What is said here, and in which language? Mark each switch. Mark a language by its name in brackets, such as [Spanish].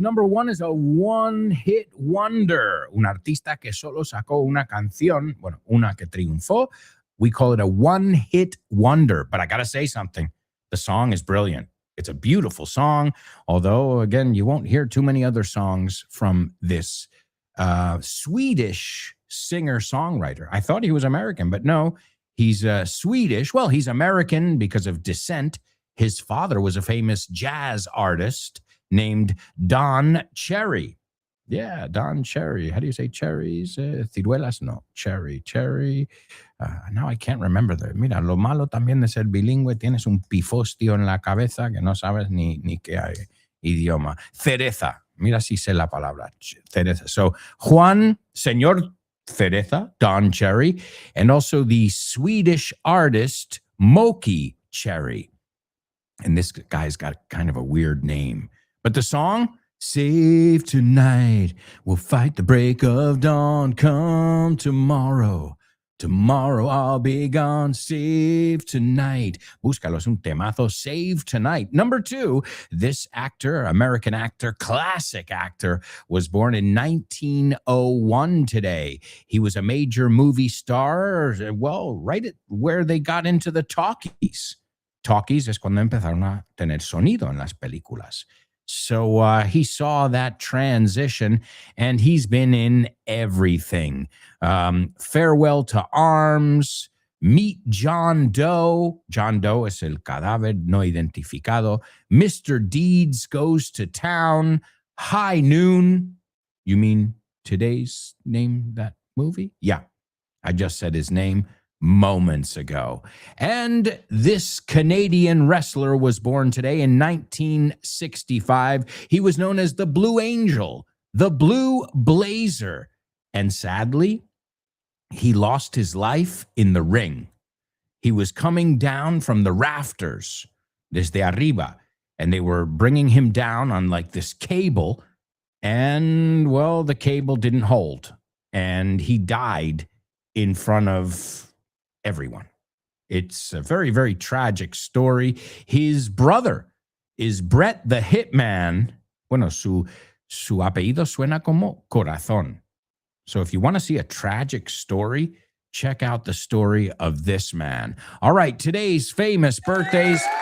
[English] Number one is a one-hit wonder. [Spanish] Un artista que solo sacó una canción, bueno, una que triunfó. [English] We call it a one-hit wonder. But I got to say something. The song is brilliant. It's a beautiful song. Although, again, you won't hear too many other songs from this Swedish singer-songwriter. I thought he was American, but no, he's Swedish. Well, he's American because of descent. His father was a famous jazz artist named Don Cherry. Yeah, Don Cherry. How do you say cherries? Ciruelas? No, cherry. Now I can't remember. [Spanish] Mira, lo malo también de ser bilingüe, tienes un pifostio en la cabeza que no sabes ni qué idioma. Cereza. Mira si sé la palabra. Cereza. [English] So, Señor Cereza, Don Cherry, and also the Swedish artist Moki Cherry. And this guy's got kind of a weird name. But the song, Save Tonight, we'll fight the break of dawn, come tomorrow. Tomorrow I'll be gone, save tonight. [Spanish] Búscalo, es un temazo, [English] Save Tonight. Number two, this actor, American actor, classic actor, was born in 1901 today. He was a major movie star, well, right at where they got into the talkies. [Spanish] Talkies es cuando empezaron a tener sonido en las películas. [English] So he saw that transition, and he's been in everything. Farewell to Arms, Meet John Doe. [Spanish] John Doe es el cadáver no identificado. [English] Mr. Deeds Goes to Town. High Noon. You mean today's name, that movie? Yeah, I just said his name moments ago. And this Canadian wrestler was born today in 1965. He was known as the Blue Angel, the Blue Blazer. And sadly, he lost his life in the ring. He was coming down from the rafters, [Spanish] desde arriba, [English] and they were bringing him down on like this cable. And, well, the cable didn't hold. And he died in front of everyone. It's a very, very tragic story. His brother is Brett the Hitman. [Spanish] Bueno, su apellido suena como corazón. [English] So if you want to see a tragic story, check out the story of this man. All right, today's famous birthdays.